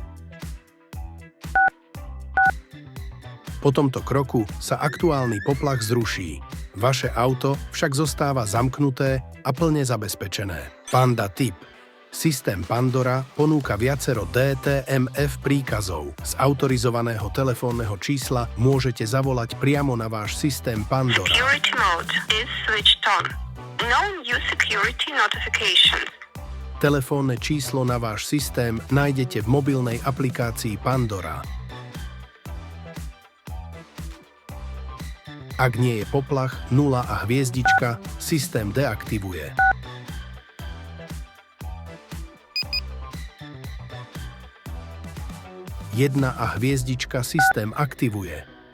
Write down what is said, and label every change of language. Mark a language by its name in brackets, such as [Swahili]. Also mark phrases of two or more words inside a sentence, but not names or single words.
[Slovak] Po tomto kroku sa aktuálny poplach zruší. Vaše auto však zostáva zamknuté a plne zabezpečené. Panda tip. Systém Pandora ponúka viacero DTMF príkazov. Z autorizovaného telefónneho čísla môžete zavolať priamo na váš systém Pandora. [English] Security mode is switched on. No new security notifications. [Slovak] Telefónne číslo na váš systém nájdete v mobilnej aplikácii Pandora. Ak nie je poplach, 0 a hviezdička, systém deaktivuje. 1 a hviezdička systém aktivuje.